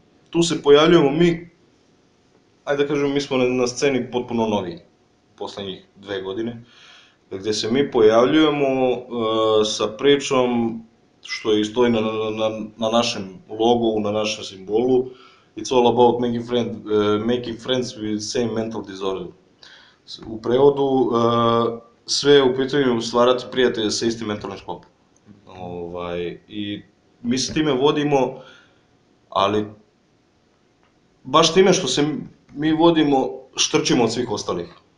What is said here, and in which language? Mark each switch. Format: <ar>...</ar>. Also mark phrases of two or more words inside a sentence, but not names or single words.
<sr>Sad, tu se pojavljujemo mi ajde da kažem, mi smo na sceni potpuno novi poslednjih 2 godine, gde se mi pojavljujemo sa pričom što i stoji na našem logu, na našem simbolu.</sr> <en>It's all about making friends with same mental disorder.</en> <sr>U prevodu, sve je u pitanju stvarati prijatelje sa istim mentalnim sklopom. I mi se time vodimo, ali baš time što se mi vodimo, štrčimo od svih ostalih.</sr>